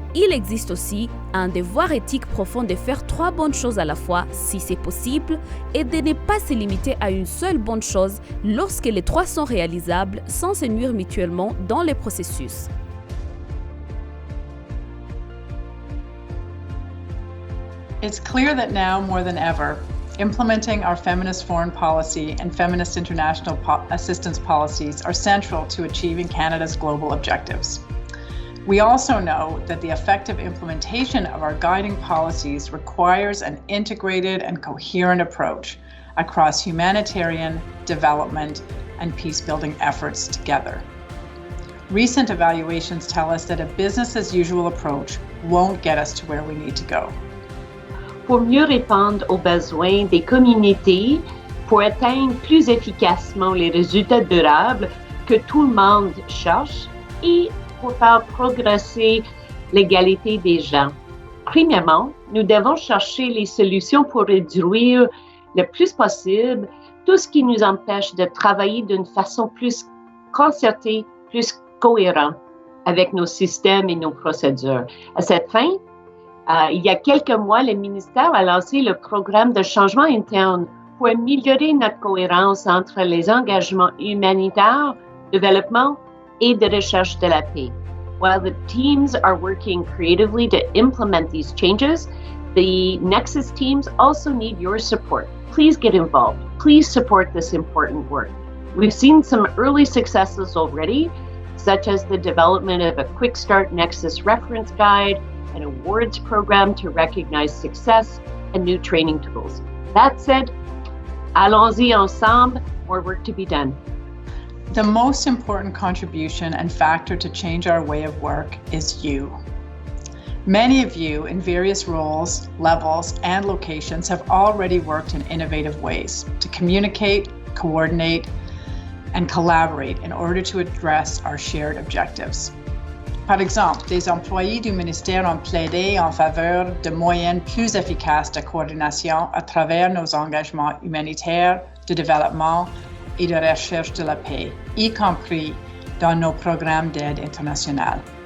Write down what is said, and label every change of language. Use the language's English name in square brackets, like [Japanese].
[French] Il existe aussi un devoir éthique profond de faire 3 bonnes choses à la fois si c'est possible et de ne pas se limiter à une seule bonne chose lorsque les 3 sont réalisables sans se nuire mutuellement dans le processus. [English] It's clear that now more than ever, implementing our feminist foreign policy and feminist international assistance policies are central to achieving Canada's global objectives. We also know that the effective implementation of our guiding policies requires an integrated and coherent approach across humanitarian, development, and peace-building efforts together. Recent evaluations tell us that a business-as-usual approach won't get us to where we need to go. [French] Pour mieux répondre aux besoins des communautés, pour atteindre plus efficacement les résultats durables que tout le monde cherche et pour faire progresser l'égalité des gens. Premièrement, nous devons chercher les solutions pour réduire le plus possible tout ce qui nous empêche de travailler d'une façon plus concertée, plus cohérente avec nos systèmes et nos procédures. À cette fin, il y a quelques mois, le ministère a lancé le programme de changement interne pour améliorer notre cohérence entre les engagements humanitaires, développement et de recherche de la paix. [English] While the teams are working creatively to implement these changes, the Nexus teams also need your support. Please get involved. Please support this important work. We've seen some early successes already, such as the development of a Quick Start Nexus reference guide, an awards program to recognize success, and new training tools. That said, [French] allons-y ensemble, [English] more work to be done. The most important contribution and factor to change our way of work is you. Many of you in various roles, levels, and locations have already worked in innovative ways to communicate, coordinate, and collaborate in order to address our shared objectives. [French] Par exemple, des employés du ministère ont plaidé en faveur de moyens plus efficaces de coordination à travers nos engagements humanitaires, de développement et de recherche de la paix, y compris dans nos programmes d'aide internationale.